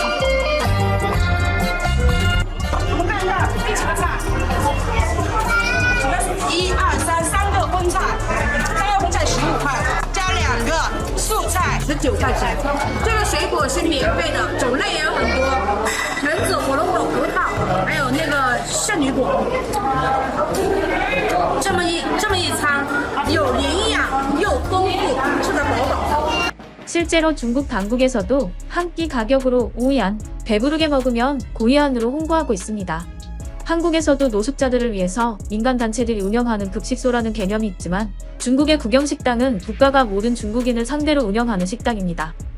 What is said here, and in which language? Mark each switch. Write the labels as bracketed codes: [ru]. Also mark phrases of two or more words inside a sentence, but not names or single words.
[zh] 我们看一下非常菜，1、2、3，三个荤菜，三个荤菜15块，加2个素菜19块钱。这个水果是免费的，种类也有很多，橙子、火龙果、葡萄，还有那个圣女果。这么一餐，有营养又丰富，吃得饱饱。 [ko] 실제로 중국 당국에서도 한 끼 가격으로 오이안, 배부르게 먹으면 고이안으로 홍보하고 있습니다. 한국에서도 노숙자들을 위해서 민간단체들이 운영하는 급식소라는 개념이 있지만 중국의 국영식당은 국가가 모든 중국인을 상대로 운영하는 식당입니다.